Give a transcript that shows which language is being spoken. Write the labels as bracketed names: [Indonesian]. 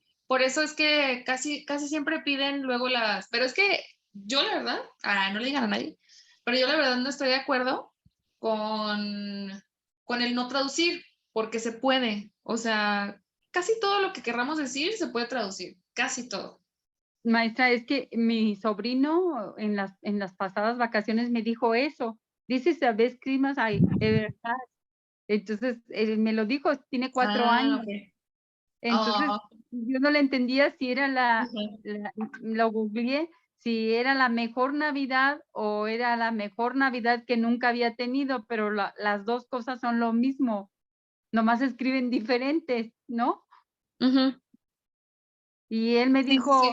[Spanish] Por eso es que casi siempre piden luego pero es que yo la verdad, no le digan a nadie, pero yo la verdad no estoy de acuerdo con el no traducir, porque se puede, o sea, casi todo lo que querramos decir se puede traducir, casi todo. Maestra, es que mi sobrino en las pasadas vacaciones me dijo eso. [English] This is the best Christmas I ever had. [Spanish] Entonces, él me lo dijo, tiene 4 años. [English] Okay. [Spanish] Entonces, yo no le entendía si era lo googleé, si era la mejor Navidad o era la mejor Navidad que nunca había tenido, pero las dos cosas son lo mismo, nomás escriben diferentes, ¿no? Y él me dijo,